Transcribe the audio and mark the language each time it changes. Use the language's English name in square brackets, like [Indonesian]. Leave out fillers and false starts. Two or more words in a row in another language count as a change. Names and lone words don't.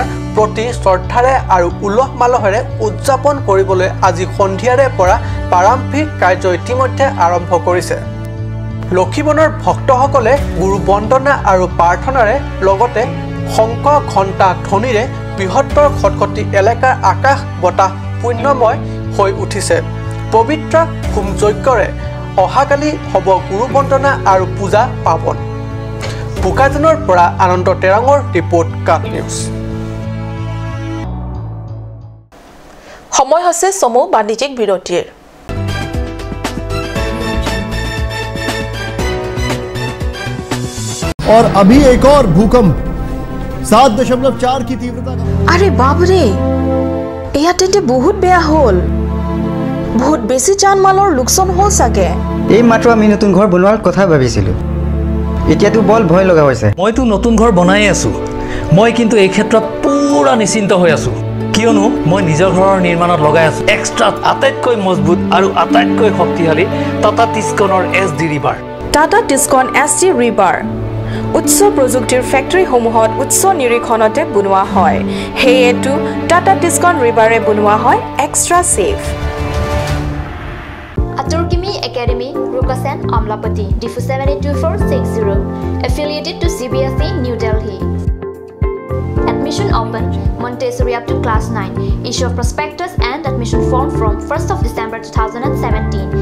[Assamese] প্ৰতি শ্ৰদ্ধাৰে আৰু উলহ মালহেৰে উদযাপন কৰিবলৈ আজি সন্ধিয়াৰে পৰা প্ৰাৰম্ভিক কাৰ্য ইতিমধ্যে আৰম্ভ কৰিছে লক্ষীমনৰ ভক্তসকলে গুৰু বন্দনা আৰু প্ৰাৰ্থনাৰে লগতে শংখ ঘণ্টা ধ্বনিৰে বৃহত্তৰ খটখটি এলেকাৰ আকাশ বতাহ পুণ্যময় হৈ উঠিছে পবিত্ৰ হোম যজ্ঞৰে অহাকালি হ'ব গুৰু বন্দনা আৰু পূজা পাবন বোকাজানৰ পৰা আনন্দ তেৰাঙৰ ৰিপৰ্ট কাট নিউজ সময় হৈছে সমূহ বাণিজ্যিক বিৰতিৰ [Hindi] और अभी एक और भूकंप 7.4 की तीव्रता का अरे बाप रे [Assamese] ইয়াতে বহুত বেয়া হল বহুত বেছি জান মালৰ লোকচান হল সাগে এই মাত্ৰ আমি নতুন ঘৰ বনোৱাৰ কথা ভাবিছিলো এতিয়াতো বল ভয় লগা হৈছে মইতো নতুন ঘৰ বনাই আছো মই কিন্তু এই ক্ষেত্ৰত পুৰা নিশ্চিন্ত হৈ আছো কিয়নো মই নিজৰ ঘৰৰ নিৰ্মাণত লগাই আছো এক্সট্ৰা আটাইতকৈ মজবুত আৰু আটাইতকৈ শক্তিশালী টাটা টিস্কনৰ এছডি ৰিভাৰ টাটা টিস্কন এছডি ৰিভাৰ উচ্চ প্ৰযুক্তিৰ ফেক্টৰীসমূহত উচ্চ নিৰীক্ষণতে বনোৱা হয় হেয়েটো টাটা টিস্কন ৰিভাৰে বনোৱা হয় [English] extra safe Aturkimi Academy, Rukasen, Amlapati, DIFU 782460, affiliated to CBSE, New Delhi. Admission open, Montessori up to class 9. Issue of prospectus and admission form from 1st of December 2017.